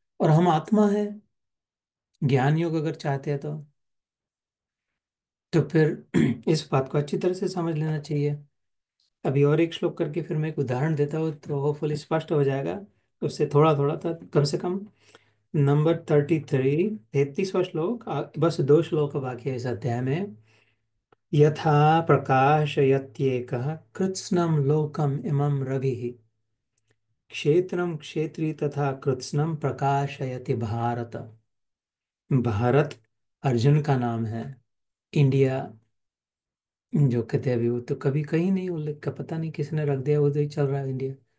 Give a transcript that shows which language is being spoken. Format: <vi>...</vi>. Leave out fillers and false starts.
<hi>और हम आत्मा है, ज्ञान योग अगर चाहते हैं तो फिर इस बात को अच्छी तरह से समझ लेना चाहिए। अभी और एक श्लोक करके फिर मैं एक उदाहरण देता हूँ, तो होपफुली स्पष्ट हो जाएगा। उससे थोड़ा थोड़ा था कम से कम। नंबर 33, 33वां श्लोक, बस दो श्लोक बाकी है इस अध्याय में।</hi> <sa>यथा प्रकाशयत्येकः कृत्स्नं लोकम् इमं रविः, क्षेत्रं क्षेत्री तथा कृत्स्नं प्रकाशयति भारत।</sa> <hi>भारत अर्जुन का नाम है। इंडिया जो कहते हैं, अभी वो तो कभी कहीं नहीं उल्लेख का, पता नहीं किसने रख दिया, उधर ही चल रहा है इंडिया।</hi>